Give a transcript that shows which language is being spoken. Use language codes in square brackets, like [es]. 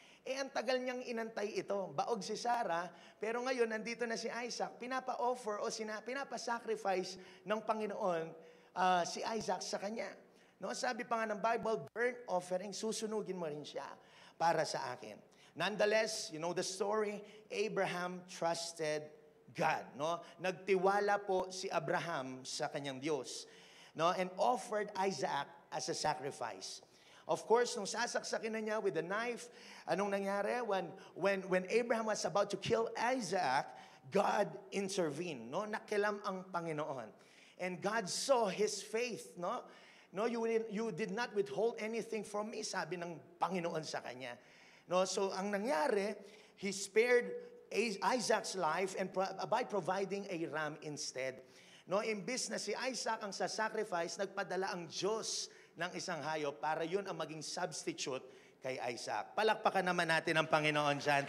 [tl] Ang tagal niyang inantay ito. Baog si Sarah, pero ngayon nandito na si Isaac. Pinapa-offer o pinapa-sacrifice ng Panginoon si Isaac sa kanya. No, sabi pa nga ng Bible, [en] burnt offering, [tl] susunugin mo rin siya para sa akin. [en] Nonetheless, you know the story, Abraham trusted God. No? [tl] Nagtiwala po si Abraham sa kanyang Diyos. No? [en] And offered Isaac as a sacrifice. Of course, [tl] nung sasaksakin na niya [en] with a knife, [tl] anong nangyari? [en] When Abraham was about to kill Isaac, God intervened. No? [tl] Nakilam ang Panginoon. [en] And God saw his faith. No? No, you did not withhold anything from me, [tl] sabi ng Panginoon sa kanya. [en] No? So [tl] ang nangyari, [en] he spared Isaac's life and by providing a ram instead. [tl] No, imbis na si Isaac ang sasacrifice, nagpadala ang Diyos ng isang hayop para yun ang maging substitute kay Isaac. Palakpakan naman natin ang Panginoon dyan.